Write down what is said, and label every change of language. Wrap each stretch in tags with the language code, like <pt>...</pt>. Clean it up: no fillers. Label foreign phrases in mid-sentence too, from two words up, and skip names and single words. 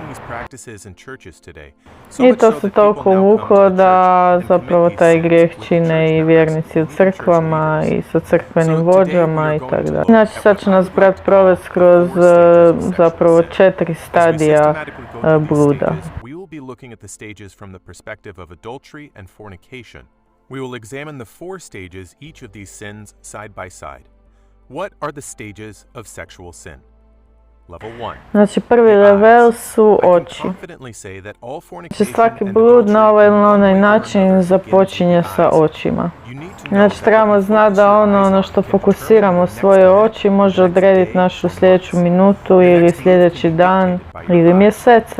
<hr>I to se toliko uvuklo da zapravo taj grijeh čine i vjernici u crkvama i sa crkvenim vođama i tako dalje. Znači sad će nas brat provesti kroz zapravo 4 stadija bluda.</hr> <en>We will examine the 4 stages each of these sins side by side. What are the stages of sexual sin?</en> <hr>Znači prvi level su oči. Znači svaki blud na ovaj ili na onaj način započinje sa očima. Znači trebamo znati da ono što fokusiramo svoje oči može odrediti našu sljedeću minutu ili sljedeći dan ili mjesece.</hr>